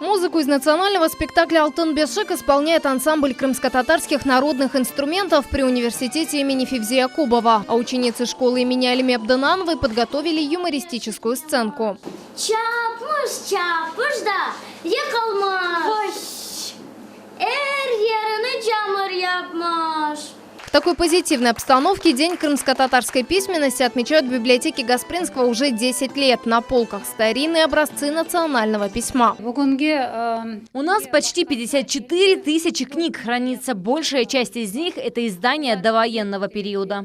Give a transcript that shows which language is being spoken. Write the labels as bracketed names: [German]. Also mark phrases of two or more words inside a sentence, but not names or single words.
[Russian] Музыку из национального спектакля «Алтын Бешик» исполняет ансамбль крымско-татарских народных инструментов при университете имени Февзи Якубова. А ученицы школы имени Алиме Абдынановой подготовили юмористическую сценку. [Crimean Tatar] Чапыш да, якалмаш. Еріні жамыр япмаш. [Russian] В такой позитивной обстановке День крымско-татарской письменности отмечают в библиотеке Гаспринского уже 10 лет. На полках старинные образцы национального письма. У нас почти 54 тысячи книг хранится. Большая часть из них – это издания довоенного периода.